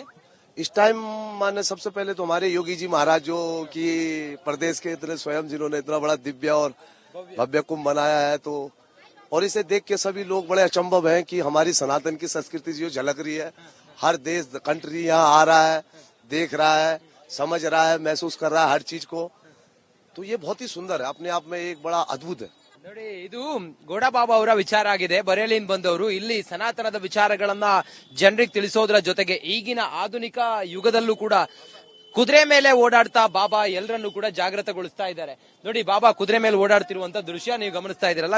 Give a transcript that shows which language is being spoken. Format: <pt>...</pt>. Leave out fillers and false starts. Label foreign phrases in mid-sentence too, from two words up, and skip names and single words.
<hi>इस टाइम माने सबसे पहले तो हमारे योगी जी महाराज जो कि प्रदेश के इतने स्वयं जिन्होंने इतना बड़ा दिव्य और भव्य कुंभ बनाया है, तो और इसे देख के सभी लोग बड़े अचंभव हैं कि हमारी सनातन की संस्कृति जो झलक रही है। हर देश कंट्री यहाँ आ रहा है, देख रहा है, समझ रहा है, महसूस कर रहा है हर चीज को। तो ये बहुत ही सुंदर है, अपने आप में एक बड़ा अद्भुत है।</hi> <kn>ನೋಡಿ, ಇದು ಗೋಡಾ ಬಾಬಾ ಅವರ ವಿಚಾರ ಆಗಿದೆ. ಬರೇಲಿಯಿಂದ ಬಂದವರು ಇಲ್ಲಿ ಸನಾತನದ ವಿಚಾರಗಳನ್ನ ಜನರಿಗೆ ತಿಳಿಸೋದ್ರ ಜೊತೆಗೆ ಈಗಿನ ಆಧುನಿಕ ಯುಗದಲ್ಲೂ ಕೂಡ ಕುದುರೆ ಮೇಲೆ ಓಡಾಡ್ತಾ ಬಾಬಾ ಎಲ್ಲರನ್ನು ಕೂಡ ಜಾಗೃತಗೊಳಿಸ್ತಾ ಇದ್ದಾರೆ. ನೋಡಿ, ಬಾಬಾ ಕುದುರೆ ಮೇಲೆ ಓಡಾಡ್ತಿರುವಂತ ದೃಶ್ಯ ನೀವು ಗಮನಿಸ್ತಾ ಇದ್ದೀರಲ್ಲ.</kn>